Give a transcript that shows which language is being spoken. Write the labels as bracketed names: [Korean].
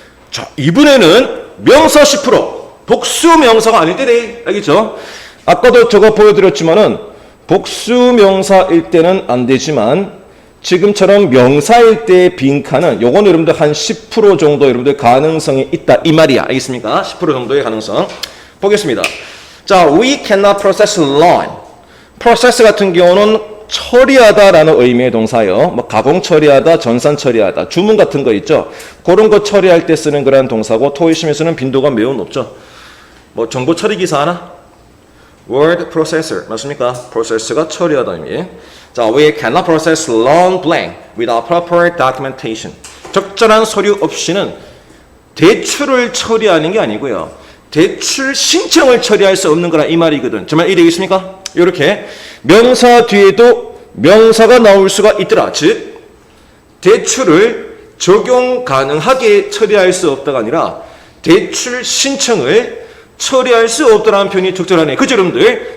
[Korean] 자, 이번에는 명사 10%, 복수명사가 아닐 때네. 알겠죠? 아까도 저거 보여드렸지만은 복수명사일 때는 안 되지만 지금처럼 명사일 때 빈칸은 요거는 여러분들 한 10% 정도 여러분들 가능성이 있다 이 말이야. 알겠습니까? 10% 정도의 가능성. 보겠습니다. [English] 자, we cannot process loan. [Korean] process 같은 경우는 처리하다라는 의미의 동사요. 뭐 가공 처리하다, 전산 처리하다, 주문 같은 거 있죠. 그런 거 처리할 때 쓰는 그런 동사고 토익 시험에서는 빈도가 매우 높죠. 뭐 정보 처리 기사 하나? word processor 맞습니까? process가 처리하다 의미. 자, [English] we cannot process loan blank without proper documentation. [Korean] 적절한 서류 없이는 대출을 처리하는 게 아니고요. 대출 신청을 처리할 수 없는 거라 이 말이거든. 정말 이해되겠습니까? 이렇게 명사 뒤에도 명사가 나올 수가 있더라. 즉 대출을 적용 가능하게 처리할 수 없다가 아니라 대출 신청을 처리할 수 없다라는 표현이 적절하네. 그죠, 여러분들?